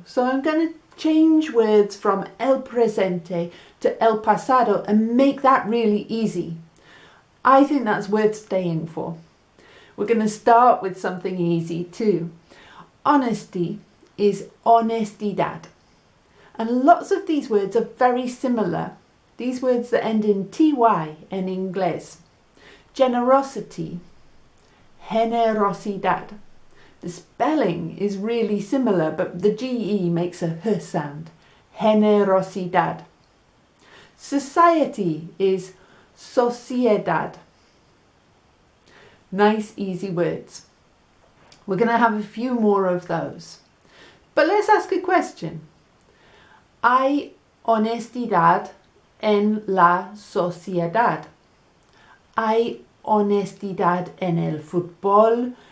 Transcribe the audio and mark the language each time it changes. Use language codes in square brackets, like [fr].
[en] So I'm going to change words from [es] el presente to el pasado [en] and make that really easy. I think that's worth staying for. We're going to start with something easy too. Honesty is [es] honestidad. [en] And lots of these words are very similar. These words that end in ty in [es] inglés. [en] Generosity, [es] generosidad. [en] The spelling is really similar, but the GE makes a H sound. [es] Generosidad. [en] Society is [es] sociedad. [en] Nice, easy words. We're going to have a few more of those. But let's ask a question. [es] ¿Hay honestidad en la sociedad? ¿Hay honestidad en el fútbol?